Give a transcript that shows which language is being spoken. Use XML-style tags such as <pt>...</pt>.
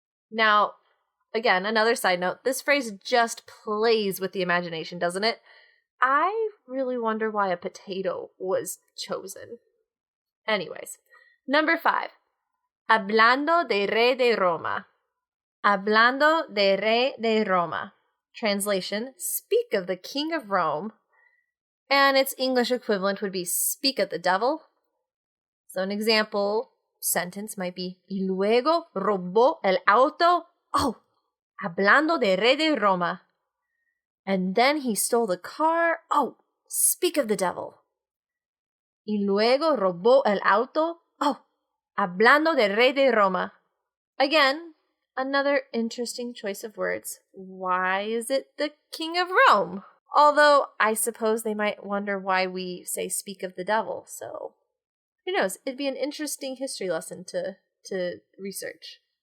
<en>Now, again, another side note, this phrase just plays with the imagination, doesn't it? I really wonder why a potato was chosen. Anyways, number 5.</en> <es>Hablando de rey de Roma. Hablando de rey de Roma.</es> <en>Translation, speak of the king of Rome. And its English equivalent would be speak of the devil. So an example sentence might be,</en> <es>y luego robó el auto. Oh, hablando de rey de Roma.</es> <en>And then he stole the car. Oh, speak of the devil.</en> <es>Y luego robó el auto. Oh, hablando de rey de Roma.</es> <en>Again, another interesting choice of words. Why is it the king of Rome? Although I suppose they might wonder why we say speak of the devil. So who knows? It'd be an interesting history lesson to research.</en>